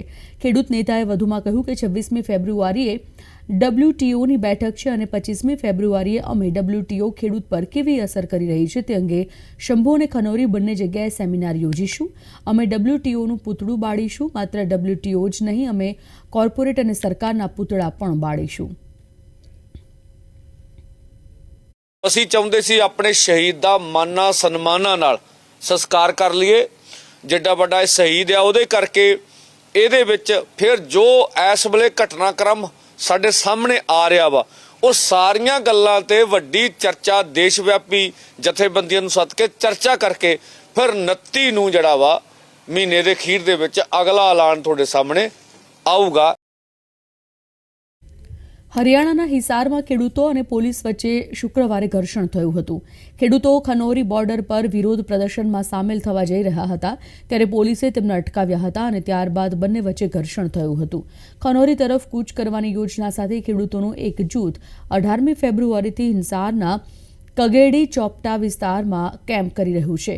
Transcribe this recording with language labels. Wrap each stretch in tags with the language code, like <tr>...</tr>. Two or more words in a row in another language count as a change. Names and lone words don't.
<gu>ખેડૂત નેતાએ વધુમાં કહ્યું કે 26મી ફેબ્રુઆરીએ WTOની બેઠક છે અને 25મી ફેબ્રુઆરીએ અમે WTO ખેડૂત પર કેવી અસર કરી રહી છે તે અંગે શંભુ અને ખનૌરી બંને જગ્યાએ સેમિનાર યોજીશું. અમે WTOનું પૂતળું બાળીશું. માત્ર WTO જ નહીં, અમે કોર્પોરેટ અને સરકારના પૂતળા પણ ਬਾળીશું.</gu> <pa>ਅਸੀਂ ਚਾਹੁੰਦੇ ਸੀ ਆਪਣੇ ਸ਼ਹੀਦ ਦਾ ਮਾਨਾਂ ਸਨਮਾਨਾਂ ਨਾਲ ਸੰਸਕਾਰ ਕਰ ਲਈਏ. ਜਿੱਡਾ ਵੱਡਾ ਇਹ ਸ਼ਹੀਦ ਆ ਉਹਦੇ ਕਰਕੇ ਇਹਦੇ ਵਿੱਚ ਫਿਰ ਜੋ ਇਸ ਵੇਲੇ ਘਟਨਾਕ੍ਰਮ ਸਾਡੇ ਸਾਹਮਣੇ ਆ ਰਿਹਾ ਵਾ, ਉਹ ਸਾਰੀਆਂ ਗੱਲਾਂ ਤੇ ਵੱਡੀ ਚਰਚਾ ਦੇਸ਼ ਵਿਆਪੀ ਜਥੇਬੰਦੀਆਂ ਨੂੰ ਸੱਦ ਕੇ ਚਰਚਾ ਕਰਕੇ ਫਿਰ 29 ਨੂੰ ਜਿਹੜਾ ਵਾ ਮਹੀਨੇ ਦੇ ਅਖੀਰ ਦੇ ਵਿੱਚ ਅਗਲਾ ਐਲਾਨ ਤੁਹਾਡੇ ਸਾਹਮਣੇ ਆਊਗਾ.</pa> <gu>હરિયાણાના હિસારમાં ખેડૂતો અને પોલીસ વચ્ચે શુક્રવારે ઘર્ષણ થયું હતું. ખેડૂતો ખનૌરી બોર્ડર પર વિરોધ પ્રદર્શનમાં સામેલ થવા જઈ રહ્યા હતા ત્યારે પોલીસે તેમને અટકાવ્યા હતા અને ત્યારબાદ બંને વચ્ચે ઘર્ષણ થયું હતું. ખનૌરી તરફ કૂચ કરવાની યોજના સાથે ખેડૂતોનું એક જૂથ 18મી ફેબ્રુઆરીથી હિસારના કગેડી ચોપટા વિસ્તારમાં કેમ્પ કરી રહ્યું છે.</gu>